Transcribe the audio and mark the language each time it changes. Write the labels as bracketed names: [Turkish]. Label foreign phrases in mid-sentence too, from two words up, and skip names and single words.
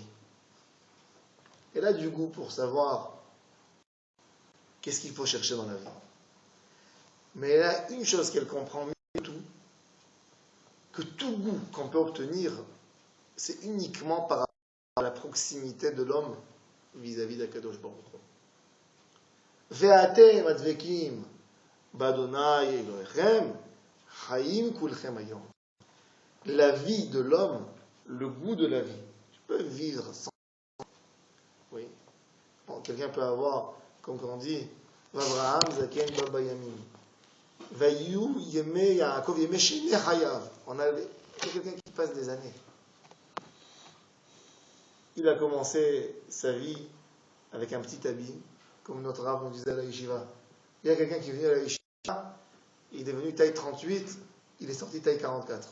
[French] Elle a du goût pour savoir qu'est-ce qu'il faut chercher dans la vie. Mais elle a une chose qu'elle comprend mieux que tout, que tout goût qu'on peut obtenir, c'est uniquement par rapport à la proximité de l'homme vis-à-vis d' [Hebrew] הקדוש ברוך הוא. ואתם הדבקים בה' אלהיכם חיים כלכם היום. [French] La vie de l'homme, le goût de la vie. Tu peux vivre sans. Oui. Bon, quelqu'un peut avoir, comme on dit, [Hebrew] אברהם זקן בא בימים. ויהיו ימי יעקב ימי שני חייו. [French] On a quelqu'un qui passe des années. Il a commencé sa vie avec un petit habit, comme notre Rav nous disait à la yeshiva. Il y a quelqu'un qui est venu à la yeshiva, il est devenu taille 38, il est sorti taille 44.